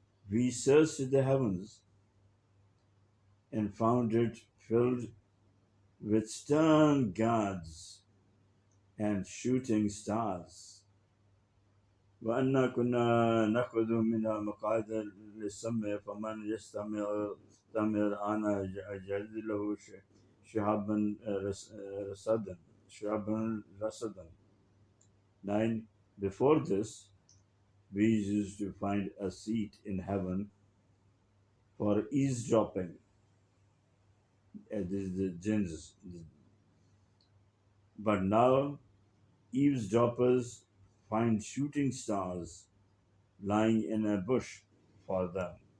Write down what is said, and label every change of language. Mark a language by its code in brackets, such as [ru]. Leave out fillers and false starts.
[en] We searched the heavens and found it filled with stern guards and shooting stars. [ar] وأنا كنا نأخذ منها مقاعد للسمع فمن يستمع الآن يجد له شهابا رصدا شهابا رصدا. [en] 9. Before this, we used to find a seat in heaven for eavesdropping. This is the jinns. But now, eavesdroppers find shooting stars lying in a bush for them.